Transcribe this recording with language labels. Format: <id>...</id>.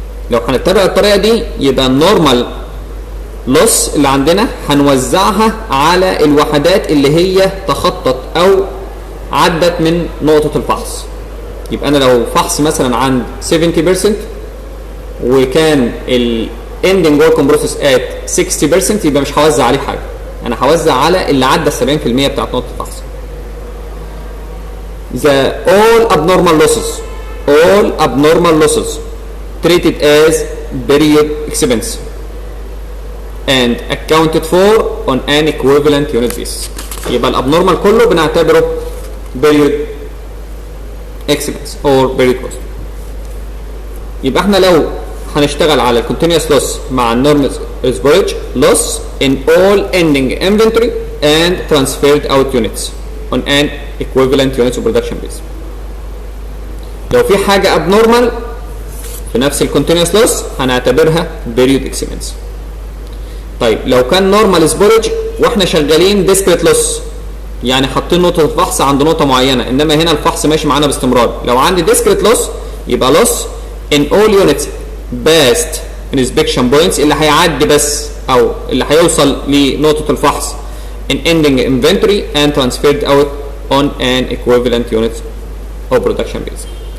<ar>لو هنتبع الطريقه دي يبقى النورمال لوس اللي عندنا هنوزعها على الوحدات اللي هي تخطت او عدت من نقطه الفحص. يبقى انا لو فحص مثلا عند 70% وكان</ar> <en>الاندنج work in process at</en> <ar>60% يبقى مش هوزع عليه حاجه، انا هوزع على اللي عدى 70% بتاعت نقطه الفحص.</ar> <en>The all abnormal losses treated as period expense and accounted for on an equivalent unit basis.</en> <ar>يبقى الابنورمال كله بنعتبره</ar> <en>period expense or period cost.</en> <ar>يبقى احنا لو هنشتغل على</ar> <en>continuous loss مع normal storage loss in all ending inventory and transferred out units on an equivalent units of production base.</en> <ar>لو في حاجة abnormal في نفس continuous loss هنعتبرها</ar> <en>period expense.</en> <ar>طيب لو كان</ar> <en>normal storage</en> <ar>واحنا شغالين discrete loss يعني حاطين نقطة الفحص عند نقطة معينة انما هنا الفحص ماشي معانا باستمرار، لو عندي discrete loss يبقى</ar> <en>loss in all units past inspection points</en> <ar>اللي هيعدي بس او اللي هيوصل لنقطة الفحص</ar> <en>in ending inventory and transferred out on an equivalent unit of production base.</en>